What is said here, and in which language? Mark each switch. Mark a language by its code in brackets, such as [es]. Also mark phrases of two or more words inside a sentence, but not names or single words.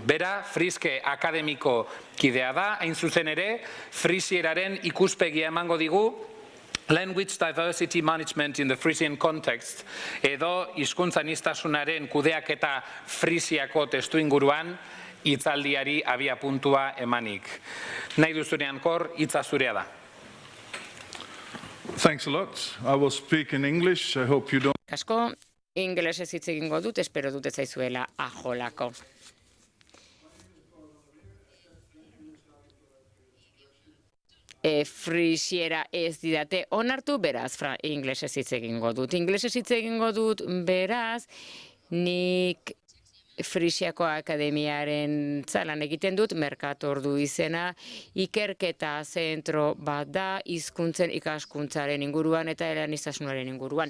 [eu] Bera, Friske akademiko kidea da, hain zuzen ere, Frisieraren ikuspegia emango digu, [en] Language Diversity Management in the Frisian Context, [eu] edo hizkuntza aniztasunaren kudeaketa Frisiako testuinguruan hitzaldiari abia puntua emanik. Nahi duzunean, Cor, hitza zurea da. [en] Thanks a lot. I will speak in English. I hope you don't... [eu] Asko, ingelesez hitz egingo dut, espero dut ez zaizuela ajolako. Frisiera ez didate onartu, beraz, inglesez hitz egingo dut. Inglesez hitz egingo dut, beraz, nik Frisiako Akademiaren zalan egiten dut, Merkatordu izena, ikerketa zentro bat da, hizkuntzen ikaskuntzaren inguruan eta aniztasunaren inguruan.